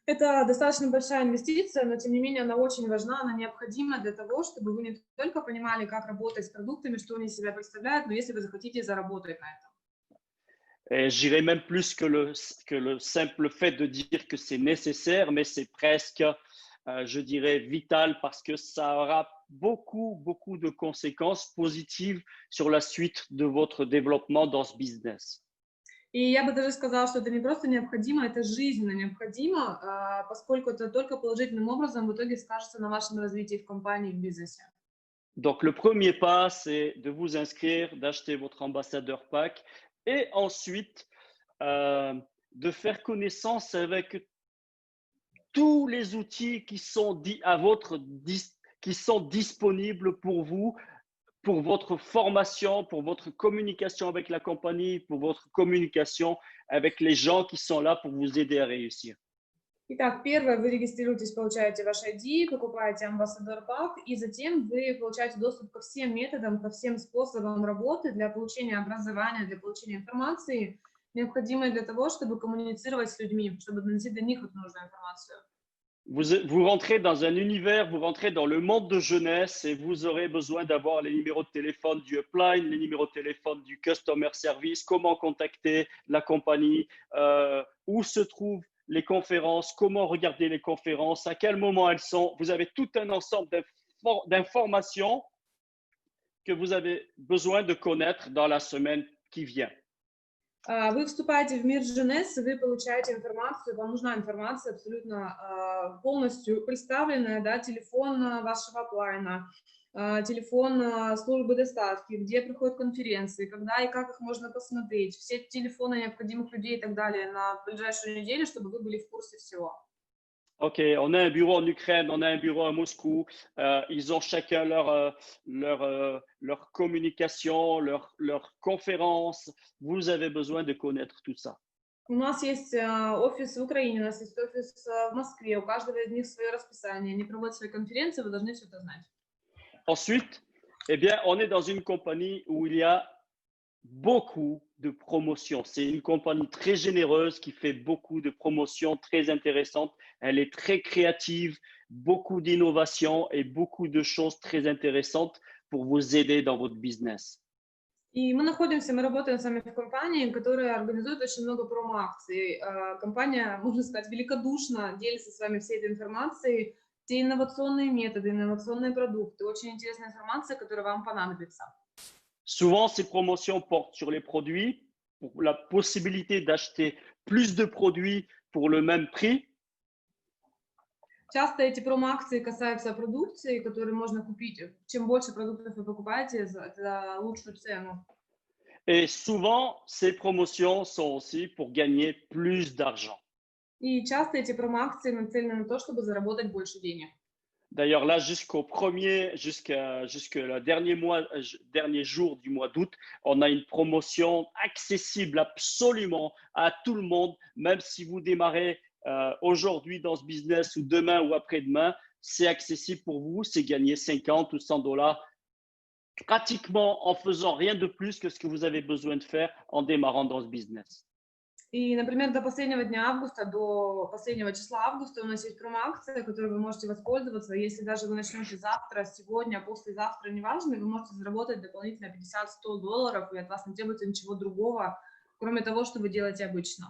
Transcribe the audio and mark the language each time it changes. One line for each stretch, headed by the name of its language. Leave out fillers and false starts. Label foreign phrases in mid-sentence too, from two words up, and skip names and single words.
Russian: Это достаточно большая инвестиция, но тем не менее она очень важна, она необходима для того, чтобы вы не только понимали, как работать с продуктами, что они из себя представляют, но если вы захотите заработать на этом.
French: Et j'irais même plus que le simple fait de dire que c'est nécessaire, mais c'est presque, je dirais, vital parce que ça aura beaucoup de conséquences positives sur la suite de votre développement dans ce business.
Russian: И я бы даже сказала, что это не просто необходимо, это жизненно необходимо, поскольку это только положительным образом в итоге скажется на вашем развитии в компании, в бизнесе.
French: Donc, le premier pas, c'est de vous inscrire, d'acheter votre ambassadeur pack et ensuite de faire connaissance avec tous les outils qui sont qui sont disponibles pour vous, pour votre formation, pour votre communication avec la compagnie, pour votre communication avec les gens qui sont là pour vous aider à réussir.
Russian: Итак, первое, вы регистрируетесь, получаете ваш ID, покупаете Ambassador Pack, и затем вы получаете доступ ко всем методам, ко всем способам работы для получения образования, для получения информации, необходимой для того, чтобы коммуницировать с людьми, чтобы доносить до них эту нужную информацию.
French: Vous rentrez dans un univers, vous rentrez dans le monde de jeunesse et vous aurez besoin d'avoir les numéros de téléphone du upline, les numéros de téléphone du
English: customer service,
French: comment contacter la compagnie, où se trouvent les conférences, comment regarder les conférences, à quel moment elles sont. Vous avez tout un ensemble d'informations que vous avez besoin de connaître dans la semaine qui vient.
Russian: Вы вступаете в мир Женес, вы получаете информацию, вам нужна информация абсолютно полностью представленная, да, телефон вашего оплайна, телефон службы доставки, где проходят конференции, когда и как их можно посмотреть, все телефоны необходимых людей и так далее на ближайшую неделю, чтобы вы были в курсе всего.
French: OK, on a un bureau en Ukraine, on a un bureau à Moscou. Ils ont chacun leur communication, leur conférence. Vous avez besoin de connaître tout ça.
Russian: У нас есть офис в Украине, у нас есть офис в Москве, у каждого из них свое расписание, они проводят свои конференции, вы должны все это знать.
French: Ensuite, eh bien, on est dans une compagnie où il y a beaucoup de promotions. C'est une compagnie très généreuse qui fait beaucoup de promotions très intéressantes. Elle est très créative, beaucoup d'innovations et beaucoup de choses très intéressantes pour vous aider dans votre business.
Russian: И мы работаем с вами в компании, которая организует очень много промо-акций. Компания, можно сказать, великодушно делится с вами всей этой информацией, все инновационные методы, инновационные продукты, очень интересная информация, которая вам понадобится.
French: Souvent, ces promotions portent sur les produits, pour la possibilité d'acheter plus de produits pour le même prix.
Russian: Часто эти промо-акции касаются продукции, которую можно купить. Чем больше продуктов вы покупаете, за лучшую цену.
French: Et souvent, ces promotions sont aussi pour gagner plus d'argent.
Russian: И часто эти промо-акции нацелены на то, чтобы заработать больше денег.
French: D'ailleurs, là, jusqu'au le dernier jour du mois d'août, on a une promotion accessible absolument à tout le monde, même si vous démarrez aujourd'hui dans ce business ou demain ou après-demain, c'est accessible pour vous, c'est gagner 50 ou 100 dollars pratiquement en faisant rien de plus que ce que vous avez besoin de faire en démarrant dans ce business.
Russian: И, например, до последнего дня августа, до последнего числа августа у нас есть промо-акция, которой вы можете воспользоваться. Если даже вы начнете завтра, сегодня, послезавтра, неважно, вы можете заработать дополнительно 50-100 долларов, и от вас не требуется ничего другого, кроме того, что вы делаете обычно.